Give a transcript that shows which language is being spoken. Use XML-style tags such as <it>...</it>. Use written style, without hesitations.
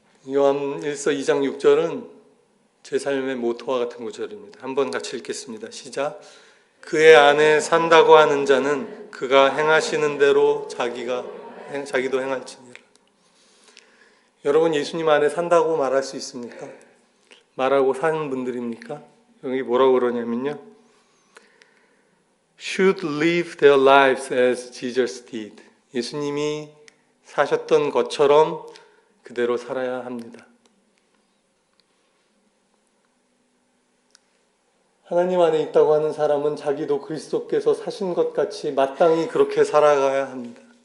<ko>요한 1서 2장 6절은 제 삶의 모토와 같은 구절입니다. 한번 같이 읽겠습니다. 시작. 그의 안에 산다고 하는 자는 그가 행하시는 대로 자기도 행할지니라. 여러분, 예수님 안에 산다고 말할 수 있습니까? 말하고 사는 분들입니까? 여기 뭐라고 그러냐면요,</ko> <en>should live their lives as Jesus did.</en> <ko>예수님이 사셨던 것처럼 그대로 살아야 합니다. 하나님 안에 있다고 하는 사람은 자기도 그리스도께서 사신 것 같이 마땅히 그렇게 살아가야 합니다.</ko>